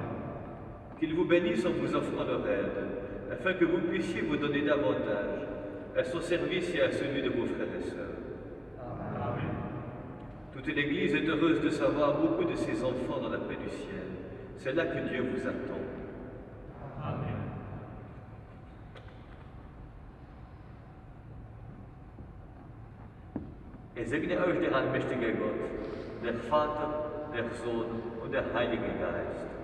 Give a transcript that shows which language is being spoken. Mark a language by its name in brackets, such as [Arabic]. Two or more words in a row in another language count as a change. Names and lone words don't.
[French] Qu'il vous bénisse en vous offrant leur aide, afin que vous puissiez vous donner davantage à son service et à celui de vos frères et sœurs. Amen. Toute l'Église est heureuse de savoir beaucoup de ses enfants dans la paix du ciel. C'est là que Dieu vous attend. Amen. [German] Es segne euch der allmächtige Gott, der Vater, der Sohn und der Heilige Geist.